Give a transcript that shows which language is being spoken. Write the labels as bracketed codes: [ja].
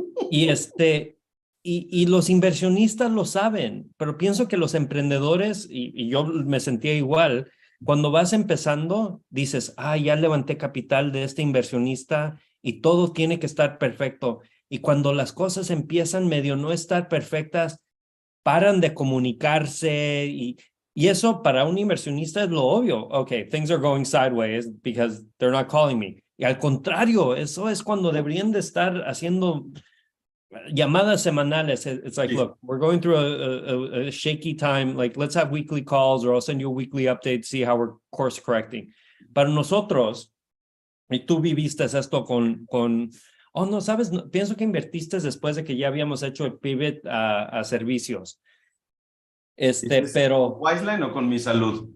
[es] Y y los inversionistas lo saben, pero pienso que los emprendedores, y yo me sentía igual, cuando vas empezando, dices, ya levanté capital de este inversionista y todo tiene que estar perfecto. Y cuando las cosas empiezan medio no estar perfectas, paran de comunicarse y eso para un inversionista es lo obvio. [en] Okay, things are going sideways because they're not calling me. [es] Y al contrario, eso es cuando deberían de estar haciendo llamadas semanales. [en] It's like, look, we're going through a shaky time. Like, let's have weekly calls or I'll send you a weekly update, see how we're course correcting. [es] Para nosotros, y tú viviste esto oh, no, sabes, no, pienso que invertiste después de que ya habíamos hecho el pivot a servicios. Pero... ¿Con Wiseline o con Mi Salud?